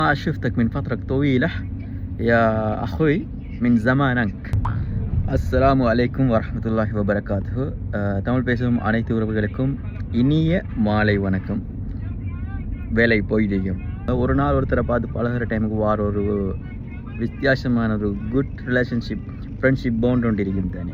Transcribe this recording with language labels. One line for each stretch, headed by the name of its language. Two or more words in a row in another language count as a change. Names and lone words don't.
Arabic: ما شفتك من فترة طويلة يا أخوي من زمانك. السلام عليكم ورحمة الله وبركاته.
Tamil: தமிழ் பேசும் அனைத்து உறவுகளுக்கும் இனிய மாலை வணக்கம். வேலை போயிடும். ஒரு நாள் ஒருத்தரை பார்த்து பழகிற டைமுக்கு வார ஒரு வித்தியாசமான ஒரு
English: good relationship friendship bond
Tamil: ஒன்று இருக்கும் தானே.